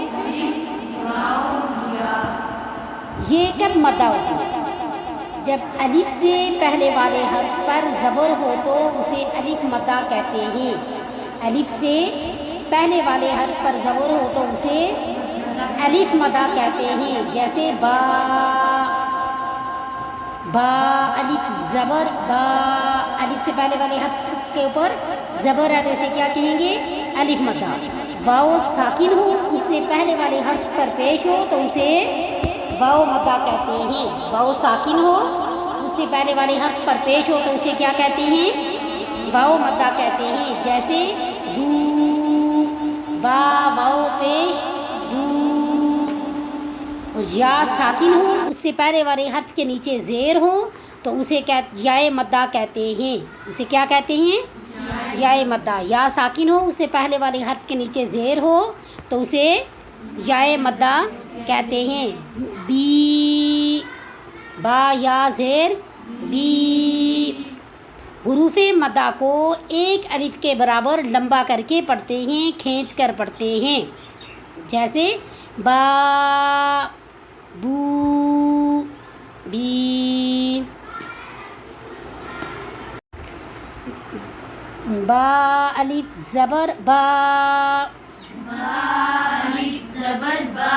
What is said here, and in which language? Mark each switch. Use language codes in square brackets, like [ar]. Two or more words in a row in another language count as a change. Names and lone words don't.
[ur] یہ کب مدہ ہوتا ہے؟ جب الف سے پہلے والے حرف پر زبر ہو تو اسے الف مدہ کہتے ہیں۔ الف سے پہلے والے حرف پر زبر ہو تو اسے الف مدہ کہتے ہیں، جیسے با، با الف زبر با۔ الف سے پہلے والے حرف کے اوپر زبر ہے تو اسے کیا کہیں گے؟ الف مدہ۔ واو ساکن ہو، اس سے پہلے والے حرف پر پیش ہو تو اسے واو مدہ کہتے ہیں۔ واو ساکن ہو، اس سے پہلے والے حرف پر پیش ہو تو اسے کیا کہتے ہیں؟ واو مدہ کہتے ہیں، جیسے بو، با واو پیش بو۔ اور یا ساکن ہو، اس سے پہلے والے حرف کے نیچے زیر ہو تو اسے یائے مدہ کہتے ہیں۔ اسے کیا کہتے ہیں؟ یائے مدہ۔ یا ساکن ہو، اس سے پہلے والے حرف کے نیچے زیر ہو تو اسے یائے مدہ کہتے ہیں۔ بی، با یا زیر بی۔ حروف مدہ کو ایک الف کے برابر لمبا کر کے پڑھتے ہیں، کھینچ کر پڑھتے ہیں، جیسے با، بو، بی۔ با الف زبر با، با الف زبر با۔